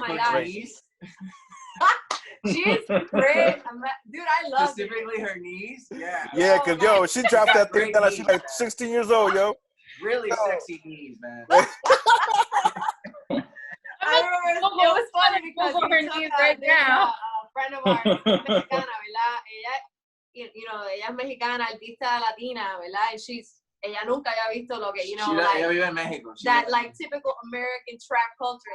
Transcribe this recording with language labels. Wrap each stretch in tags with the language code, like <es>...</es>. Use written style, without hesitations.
<en>great? She's great. Dude, I love specifically her knees. Yeah. Yeah, because yo, she dropped that thing down. She's like 16 years old, yo. Really sexy knees, man. I remember it was funny because her knees right now. A friend of ours,</en> <es>mexicana, ¿verdad? Ella,</es> <en>you know,</en> <es>ella es mexicana, artista latina, ¿verdad? And ella nunca había visto lo que,</es> <en>you know,</en> <es>ella vive en México.</es> <en>That like typical American trap culture.</en>